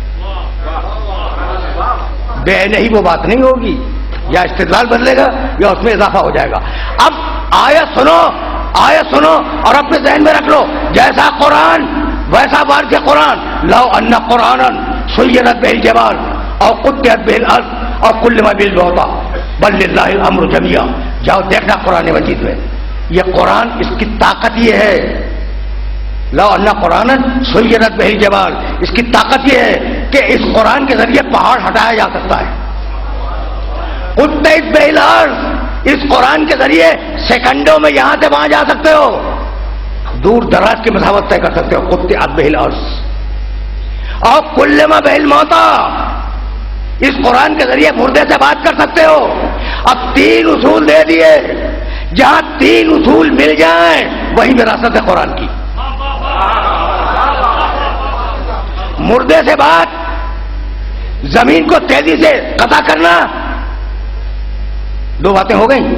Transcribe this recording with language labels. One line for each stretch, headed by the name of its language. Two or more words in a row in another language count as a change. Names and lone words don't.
Urdu: بے نہیں وہ بات نہیں ہوگی، یا استدلال بدلے گا یا اس میں اضافہ ہو جائے گا. اب آیت سنو اور اپنے ذہن میں رکھ لو، جیسا قرآن ویسا بار کے قرآن.
Arabic: لو ان قرآنا سیرت به الجبال او قطعت به الارض او کلم به الموتى بل للہ الامر جمیعا.
Urdu: جاؤ دیکھنا قرآن مجید میں یہ قرآن، اس کی طاقت یہ ہے.
Arabic: لو ان قرآنا سیرت به الجبال،
Urdu: اس کی طاقت یہ ہے کہ اس قرآن کے ذریعے پہاڑ ہٹایا جا سکتا ہے.
Arabic: قطعت به الارض،
Urdu: اس قرآن کے ذریعے سیکنڈوں میں یہاں سے وہاں جا سکتے ہو، دور دراز کی مسافت طے کر سکتے ہو.
Arabic: قطعت به الارض اور کلم به الموتى،
Urdu: اس قرآن کے ذریعے مردے سے بات کر سکتے ہو. اب تین اصول دے دیے، جہاں تین اصول مل جائیں وہی وراثت ہے قرآن کی. مردے سے بات، زمین کو تیزی سے قطع کرنا، دو باتیں ہو گئیں.